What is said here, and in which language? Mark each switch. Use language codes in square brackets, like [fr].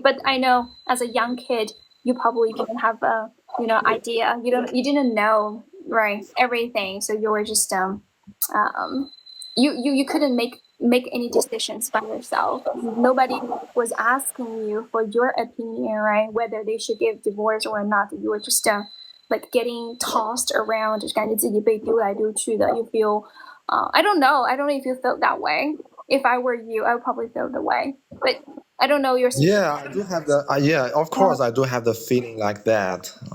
[en] But I know as a young kid, you probably didn't have a idea. You didn't know, right, everything. So you were just you couldn't make any decisions by yourself. Nobody was asking you for your opinion, right? Whether they should give divorce or not. You were just like getting tossed around， [zh] 就是感觉自己被丢来丢去的。 [en] You feel, I don't know if you felt that way. If I were you, I would probably feel the way. But I don't know your. Yeah, I do have the of course I do have the feeling like that.